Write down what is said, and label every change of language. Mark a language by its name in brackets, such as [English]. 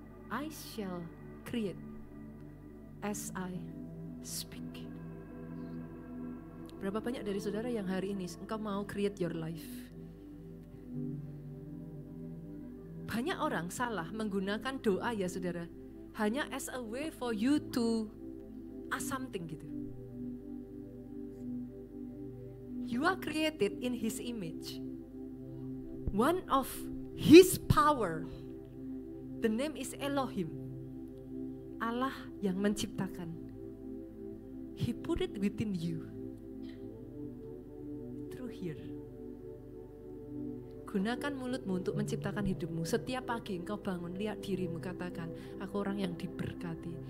[English] I shall create as I speak. [Indonesian] Berapa banyak dari saudara yang hari ini engkau mau [English] create your life? [Indonesian] Banyak orang salah menggunakan doa ya saudara, hanya [English] as a way for you to ask something [Indonesian] gitu. [English] You are created in His image. One of His power, the name is Elohim. [Indonesian] Allah yang menciptakan. [English] He put it within you. Through here. [Indonesian] Gunakan mulutmu untuk menciptakan hidupmu. Setiap pagi engkau bangun, lihat dirimu, katakan, aku orang yang diberkati.